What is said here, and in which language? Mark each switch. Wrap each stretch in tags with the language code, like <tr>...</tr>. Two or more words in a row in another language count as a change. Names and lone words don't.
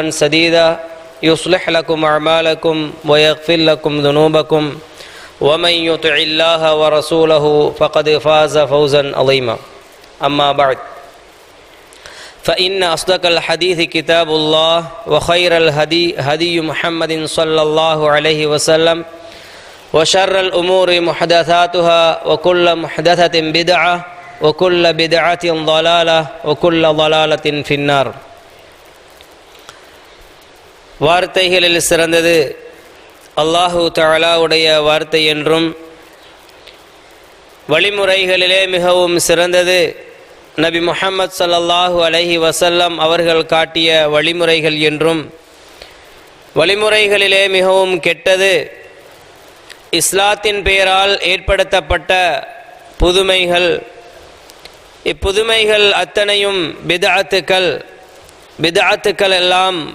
<ar>سديدا يصلح لكم أعمالكم ويغفر لكم ذنوبكم ومن يطع الله ورسوله فقد فاز فوزا عظيما أما بعد فإن أصدق الحديث كتاب الله وخير الهدي هدي محمد صلى الله عليه وسلم وشر الأمور محدثاتها وكل محدثة بدعة وكل بدعة ضلالة وكل ضلالة في النار</ar> <ta>வார்த்தைகளில் சிறந்தது அல்லாஹு தஆலாவுடைய வார்த்தை என்றும் வழிமுறைகளிலே மிகவும் சிறந்தது நபி முஹம்மது</ta> <ar>صلى الله عليه وسلم</ar> <ta>அவர்கள் காட்டிய வழிமுறைகள் என்றும் வழிமுறைகளிலே மிகவும் கெட்டது இஸ்லாத்தின் பெயரால் ஏற்படுத்தப்பட்ட புதுமைகள் இப்புதுமைகள் அத்தனையும் பிதஅத்துக்கள் எல்லாம்</ta>